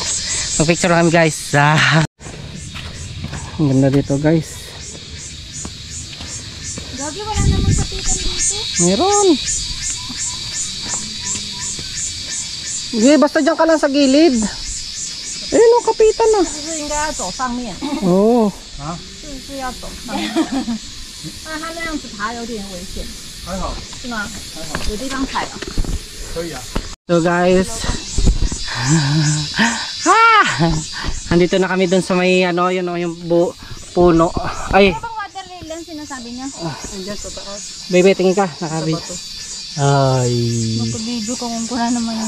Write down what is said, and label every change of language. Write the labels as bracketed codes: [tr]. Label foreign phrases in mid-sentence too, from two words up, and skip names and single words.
[tl] Mag-picture kami guys. Ang ganda dito guys. Gagi, wala namang kapitan dito. Meron. Sige, basta dyan ka lang sa gilid. Ayun o, kapitan na. Oo. [zh] 是要走上面，但它那样子爬有点危险，还好，是吗？还好，有地方踩了。可以啊。 [en] So guys. [tl] Andito na kami dun sa may ano, yun o, yung puno. Ay. Ano bang [en] water lily [tl] ang sinasabi niya? Baby, tingin ka. Nakabit. Ay. Magka-video ko kung kuna naman yun.